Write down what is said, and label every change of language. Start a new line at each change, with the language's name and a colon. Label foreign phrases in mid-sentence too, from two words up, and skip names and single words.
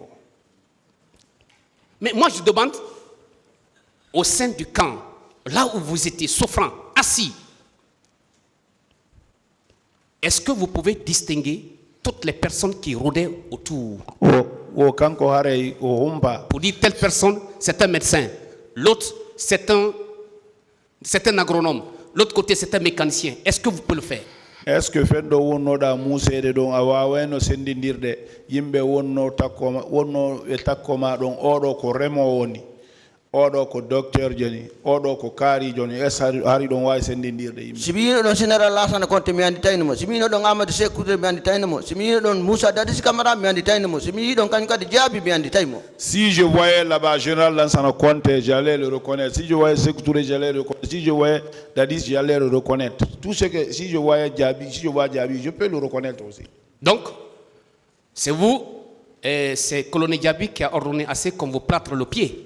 French: Mais moi, je demande, au sein du camp, là où vous étiez souffrant, assis, est-ce que vous pouvez distinguer toutes les personnes qui rôdaient autour? Pour dire telle personne, c'est un médecin. L'autre, c'est un agronome. L'autre côté, c'est un mécanicien. Est-ce que vous pouvez le faire? Est-ce que
Fula: fendo wonno da musede don awaweno sendindirde yimbe wonno takoma don odo ko remo woni odo ko docteur joni odo ko kari joni hari don way sendindirde yimbe sibino don général Lassana Conté mi andi taynimo sibino don Amadou Sékou mi andi taynimo sibino don Moussa Dadis Camara mi andi taynimo sibino don kan kadi Diaby mi andi taymo.
French: Si je voyais là-bas général Lassana Conté, j'allais le reconnaître. Si je voyais Sékou Touré, j'allais le reconnaître. Si je voyais Dadis, j'allais le reconnaître. Tout ce que si je voyais Diaby, si je vois Diaby, je peux le reconnaître aussi. Donc c'est vous, c'est colonel Diaby qui a ordonné assez qu'on vous plâtre le pied.